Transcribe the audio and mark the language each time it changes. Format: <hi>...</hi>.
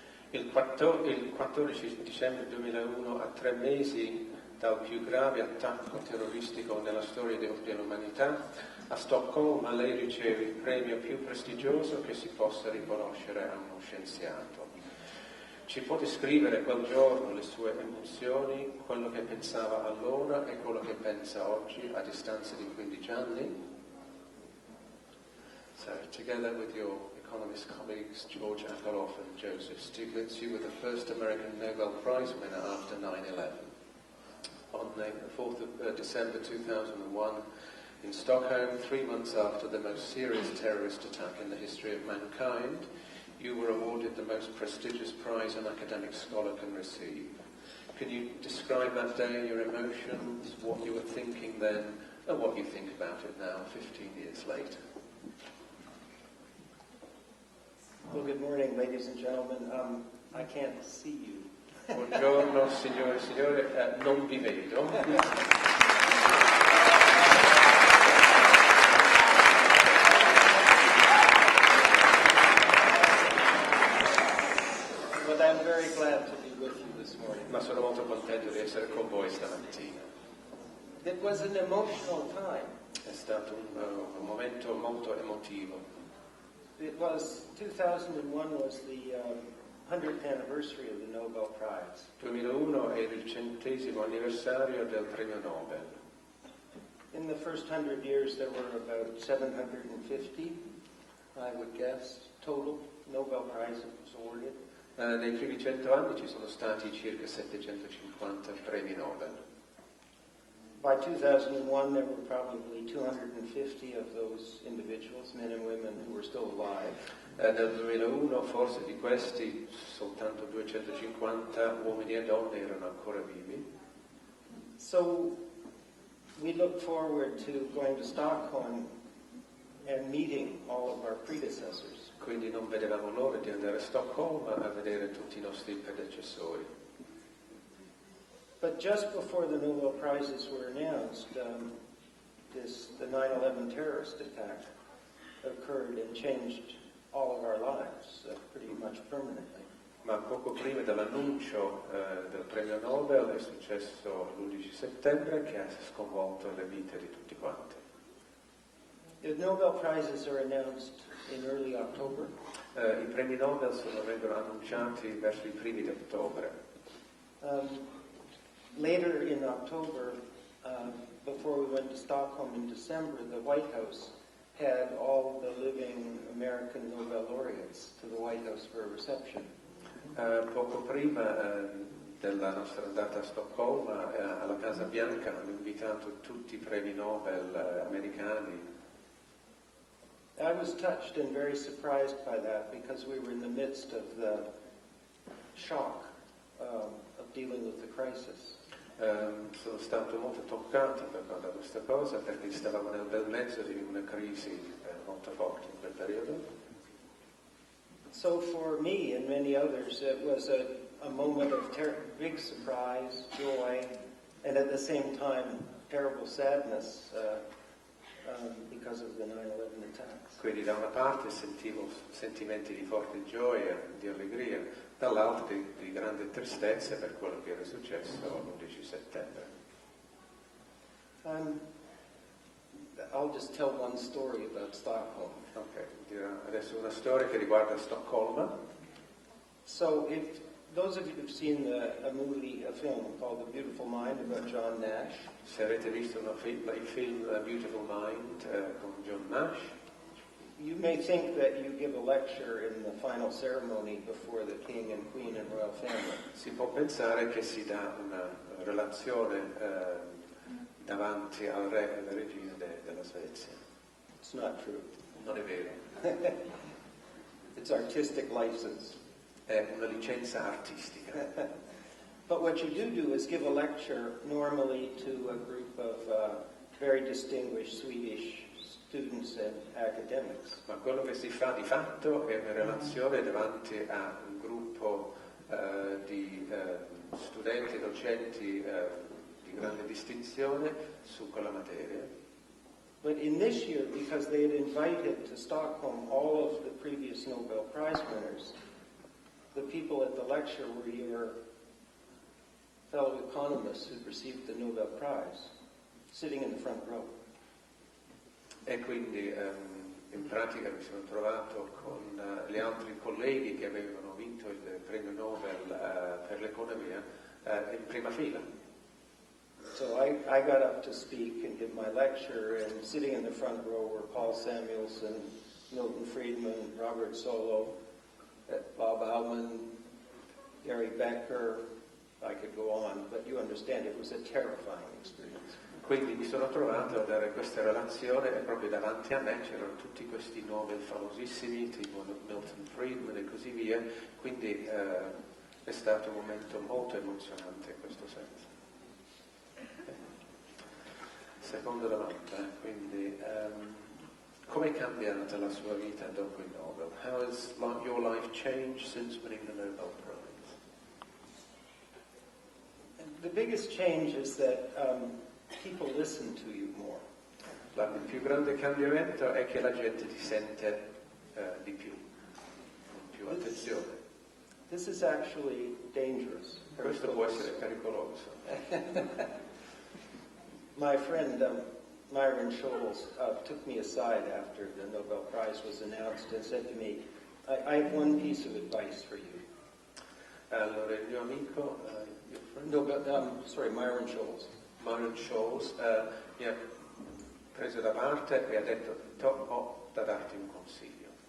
<it>Il 14 dicembre 2001, a 3 mesi dal più grave attacco terroristico nella storia dell'umanità, a Stoccolma lei riceve il premio più prestigioso che si possa riconoscere a uno scienziato. Ci può descrivere quel giorno, le sue emozioni, quello che pensava allora e quello che pensa oggi a distanza di 15 anni?</it> <en>So, together with your economist colleagues George Akerlof and Joseph Stiglitz, you were the first American Nobel Prize winner after 9/11. On the 4th of December 2001, in Stockholm, 3 months after the most serious terrorist attack in the history of mankind, you were awarded the most prestigious prize an academic scholar can receive. Can you describe that day, your emotions, what you were thinking then, and what you think about it now, 15 years later? Well, good morning, ladies and gentlemen. I can't see you.</en> <it>Buongiorno signore e signore, non vi vedo.</it> <en>But I'm very glad to be with you this morning.</en> <it>Ma sono molto contento di essere con voi stamattina.</it> <en>It was an emotional time.</en> <it>È stato un momento molto emotivo.</it> <en>It was 2001 was the 100th anniversary of the Nobel Prize.</en> <it>2001 è il 100° anniversario del Premio Nobel.</it> <en>In the first 100 years there were about 750, I would guess, total Nobel Prizes awarded.</en> <it>Nei primi 100 anni ci sono stati circa 750 premi Nobel.</it> <en>By 2001 there were probably 250 of those individuals, men and women, who were still alive.</en> <it>Nel 2001 forse di questi soltanto 250 uomini e donne erano ancora vivi.</it> <en>So we look forward to going to Stockholm and meeting all of our predecessors.</en> <it>Quindi non vedevamo l'ora di andare a Stoccolma a vedere tutti i nostri predecessori.</it> <en>But just before the Nobel Prizes were announced, the 9/11 terrorist attack occurred and changed all of our lives pretty much permanently.</en> <it>Ma poco prima dell'annuncio del premio Nobel è successo l'11 settembre che ha sconvolto le vite di tutti quanti.</it> <en>The Nobel Prizes are announced in early October.</en> <it>I premi Nobel vengono annunciati verso i primi di ottobre.</it> <en>Later in October, before we went to Stockholm in December, the White House had all the living American Nobel laureates to the White House for a reception.</en> <it>Poco prima della nostra andata a Stoccolma, alla Casa Bianca hanno invitato tutti i premi Nobel americani.</it> <en>I was touched and very surprised by that because we were in the midst of the shock of dealing with the crisis.</en> <it>Sono stato molto toccato da questa cosa perché stavamo nel bel mezzo di una crisi molto forte in quel periodo.</it> <en>So for me and many others it was a moment of big surprise, joy, and at the same time terrible sadness because of the 9/11 attacks.</en> <it>Quindi da una parte sentivo sentimenti di forte gioia, di allegria, dall'altra di grande tristezza per quello che era successo l'11 settembre.</it> <en>I'll just tell one story about Stockholm.</en> <it>Ok, dirò adesso una storia che riguarda Stoccolma.</it> <en>So if those of you who've seen a film called The Beautiful Mind about John Nash.</en> <it>Se avete visto il film Beautiful Mind con John Nash.</it> <en>You may think that you give a lecture in the final ceremony before the king and queen and royal family.</en> <it>Si può pensare che si dà una relazione davanti al re e alla regina della Svezia.</it> <en>It's not true.</en> <it>Non è vero.</it> <en>It's artistic license.</en> <it>È una licenza artistica.</it> <en>But what you do is give a lecture normally to a group of very distinguished Swedish students and academics.</en> <it>Ma quello che si fa di fatto è una relazione davanti a un gruppo di studenti e docenti di grande distinzione su quella materia.</it> <en>But in this year, because they had invited to Stockholm all of the previous Nobel Prize winners, the people at the lecture were your fellow economists who received the Nobel Prize, sitting in the front row.</en> <it>E quindi in pratica mi sono trovato con gli altri colleghi che avevano vinto il Premio Nobel per l'economia in prima fila.</it> <en>So I got up to speak and give my lecture, and sitting in the front row were Paul Samuelson, Milton Friedman, Robert Solow, Bob Aumann, Gary Becker. I could go on, but you understand it was a terrifying experience.</en> <it>Quindi mi sono trovato a dare questa relazione e proprio davanti a me c'erano tutti questi Nobel famosissimi, tipo Milton Friedman e così via, quindi è stato un momento molto emozionante in questo senso. Seconda domanda, quindi come è cambiata la sua vita dopo il Nobel?</it> <en>How has your life changed since winning the Nobel Prize? The biggest change is that people listen to you more.</en> <it>Il più grande cambiamento è che la gente ti sente di più, con più attenzione.</it> <en>This is actually dangerous.</en> <it>Questo può essere pericoloso.</it> <en>My friend Myron Scholes took me aside after the Nobel Prize was announced and said to me, I have one piece of advice for you.</en> <it>Allora il mio amico, Myron Scholes. Myron Scholes mi ha preso da parte e ha detto, ho da darti un consiglio.</it>